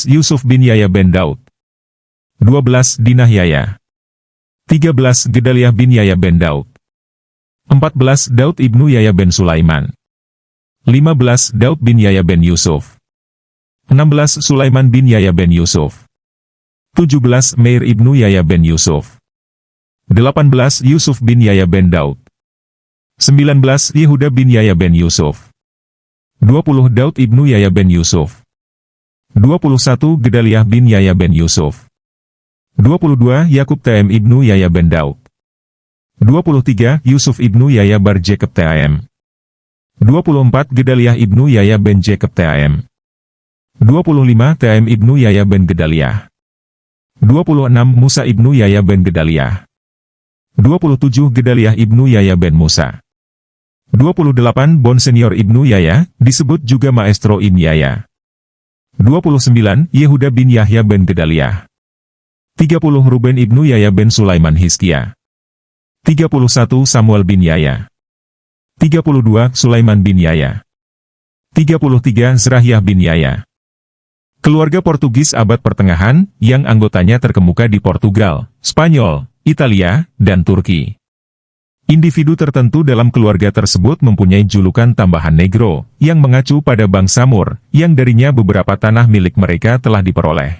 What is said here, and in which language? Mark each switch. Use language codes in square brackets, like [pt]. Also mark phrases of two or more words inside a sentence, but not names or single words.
[id] Yusuf bin Yahya ben Daud. 12. Dinah Yahya. 13. Gedaliah bin Yahya ben Daud. 14. Daud ibnu Yahya ben Sulaiman. 15. Daud bin Yahya ben Yusuf. 16. Sulaiman bin Yahya ben Yusuf. 17. Meir ibnu Yahya ben Yusuf. 18. Yusuf bin Yahya ben Daud. 19. Yehuda bin Yahya ben Yusuf. 20. Daud ibnu Yahya ben Yusuf. 21. Gedaliah bin Yahya ben Yusuf. 22. Yakub TM ibnu Yahya ben Daud. 23. Yusuf ibnu Yahya bar Jacob TAM. 24. Gedaliah ibnu Yahya ben Jacob TAM. 25. TAM ibnu Yahya ben Gedaliah. 26. Musa ibnu Yahya ben Gedaliah. 27. Gedaliah ibnu Yahya ben Musa. 28. Bon Senior ibnu Yahya, disebut juga Maestro ibn Yahya. 29. Yehuda bin Yahya ben Gedaliah. 30. Ruben ibnu Yahya ben Sulaiman Hizkia. 31. Samuel bin Yahya. 32. Sulaiman bin Yahya. 33. Zerahyah bin Yahya. Keluarga Portugis abad pertengahan, yang anggotanya terkemuka di Portugal, Spanyol, Italia, dan Turki. Individu tertentu dalam keluarga tersebut mempunyai julukan tambahan Negro, yang mengacu pada bangsa Mur, yang darinya beberapa tanah milik mereka telah diperoleh.